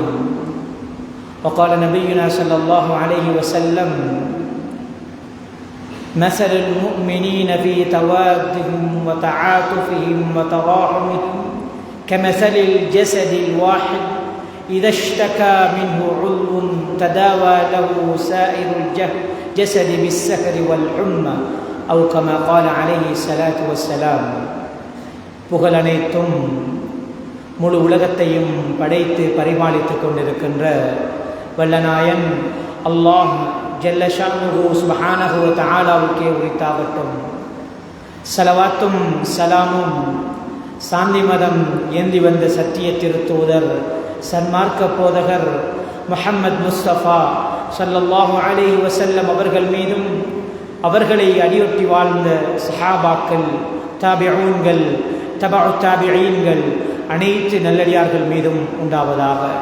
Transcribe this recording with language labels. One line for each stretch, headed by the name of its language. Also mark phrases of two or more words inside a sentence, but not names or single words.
Arabic: وقال نبينا صلى الله عليه وسلم مثل المؤمنين في توادهم وتعاطفهم وتراحمهم كمثل الجسد الواحد إذا اشتكى منه عضو تداوى له سائر الجسد بالسهر والحمى أو كما قال عليه الصلاة والسلام.
Tamil: புகழ் அனைத்தும் முழு உலகத்தையும் படைத்து பரிமாளித்து கொண்டிருக்கின்ற வல்லநாயன்
Arabic: الله جل شأنه سبحانه و
Tamil: தஆலாவுக்கே உரித்தாகட்டும். ஸலவாத்தும் ஸலாமும் சாந்தி மதம் ஏந்தி வந்த சத்திய திருத்தூதர் சன்மார்க்க போதகர் முஹம்மது முஸ்தபா
Arabic: صلى الله عليه وسلم
Tamil: அவர்கள் மீதும் அவர்களை அடியொட்டி வாழ்ந்த சஹாபாக்கள், தாபிஊன்கள், தபஉ தாபிஈன்கள் அனைத்து நல்லடியார்கள் மீதும் உண்டாவதாக.